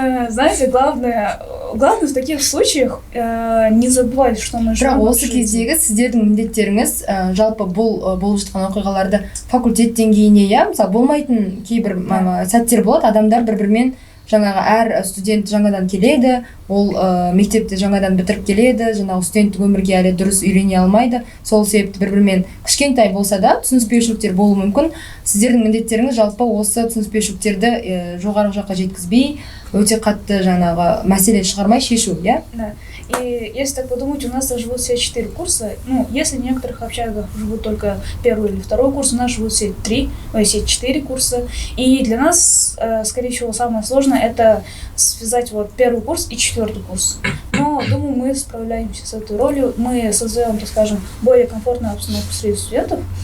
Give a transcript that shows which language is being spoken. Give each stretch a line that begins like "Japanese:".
Russian: Знаете, главное в таких случаях не забывать, что мы живем.
Kazakh: Бірақ осы кездегі сіздердің міндеттеріңіз жалпы болып жатқан оқиғаларды факультет деңгейіне, мысалы болмайтын кейбір сәттер болады, адамдар бір-бірімен жаңағы әр студент жаңадан келеді, ол мектепті жаңадан бітіріп келеді, жаңағы студенттік өмірге әлі дұрыс үйрене алмайды. Сол себепті бір-бірімен кішкентай болса да түсініспеушіліктер болуы мүмкін. Сіздердің міндеттеріңіз жалпы осы түсініспеушіліктерді жоғары жаққа жеткізбей, өте қатты жаңағы мәселе шығармай шешу, иә?
Russian: Да. И если так подумать, у нас живут все 4 курса. Если в некоторых общагах живут только 1 или 2 курс, у нас живут все 4 курса. И для нас, скорее всего, самое сложное это связать 1 курс и 4 курс. Но, думаю, мы справляемся с этой ролью. Мы создаем, так скажем, более комфортную обстановку среди студентов.